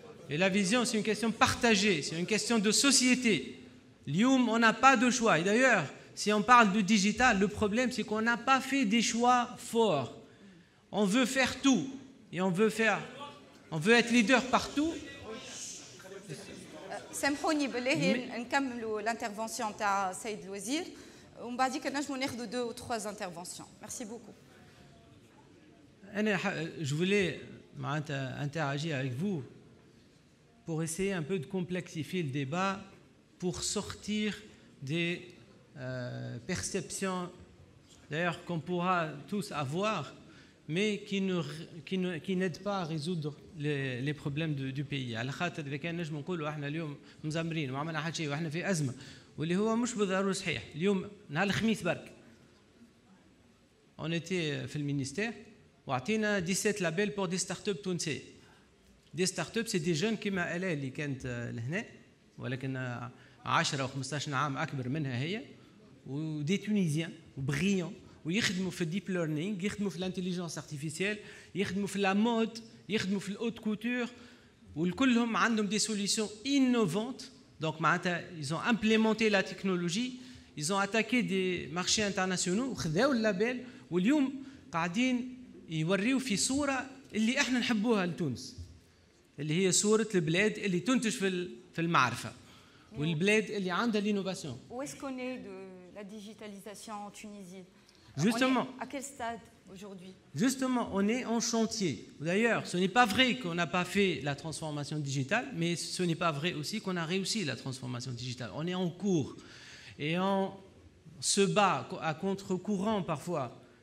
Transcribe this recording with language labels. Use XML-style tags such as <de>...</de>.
<fr>Et la vision, c'est une question partagée, c'est une question de société. L'IOM, on n'a pas de choix. Et d'ailleurs, si on parle de digital, le problème, c'est qu'on n'a pas fait des choix forts. On veut faire tout. Et on veut être leader partout.</fr> <ar>سامحوني بالله نكملوا الانترفونسيون تاع السيد الوزير ومن بعد كنجموا ناخذوا</ar> <fr>2 ou 3 interventions. Merci beaucoup. Je voulais interagir avec vous pour essayer un peu de complexifier le débat, pour sortir des perceptions, d'ailleurs qu'on pourra tous avoir, mais qui n'aident pas à résoudre les problèmes du pays.</fr> <ar>على خاطر إذا كان نجم نقولوا احنا اليوم مزمرين وما عملنا حتى شيء واحنا في أزمة واللي هو مش بالضرورة صحيح. اليوم نهار الخميس برك</ar> <fr>on était</fr> <ar>في المينيستير وعطينا 17 لابيل بور دي ستارت اب تونسيه. دي ستارت اب سي دي جون كيما الا اللي كانت لهنا ولكن 10 و 15 عام اكبر منها هي، ودي تونيزيان وبغيون ويخدموا في الديب ليرنينغ، يخدموا في الانتيليجنس ارتيفيسيال، يخدموا في لا مود، يخدموا في الاوت كوتور، والكلهم عندهم دي سوليسيون انوفونت. دونك معناتها</ar> <fr>ils ont implémenté la technologie, ils ont attaqué des marchés internationaux</fr> <ar>وخذاو اللابيل، واليوم قاعدين يوريوا في صورة اللي احنا نحبوها لتونس، اللي هي صورة البلاد اللي تنتج في المعرفة والبلاد اللي عندها l'innovation.</ar> <fr>Où est-ce qu'on est de la digitalisation en Tunisie? Justement. À quel stade aujourd'hui? Justement, on est en chantier. D'ailleurs, ce n'est pas vrai qu'on n'a pas fait la transformation digitale, mais ce n'est pas vrai aussi qu'on a réussi la transformation digitale. On est en cours et on se bat à contre-courant parfois.</fr>